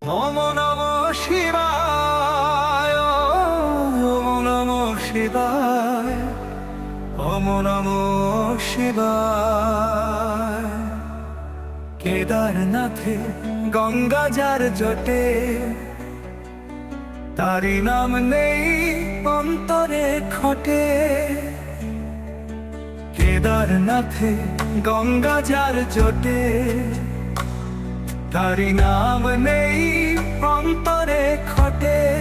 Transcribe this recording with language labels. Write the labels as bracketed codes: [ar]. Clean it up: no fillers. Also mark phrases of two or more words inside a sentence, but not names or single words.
[sa] ওম নমঃ শিবায়, ওম নমঃ শিবায়, ওম নমঃ শিবায়। [bn] কেদারনাথে গঙ্গা যার জটে, তারি নাম নেই অন্তরে খটে। কেদারনাথে গঙ্গা যার জটে, তারি নাম নেই অন্তরে খটে।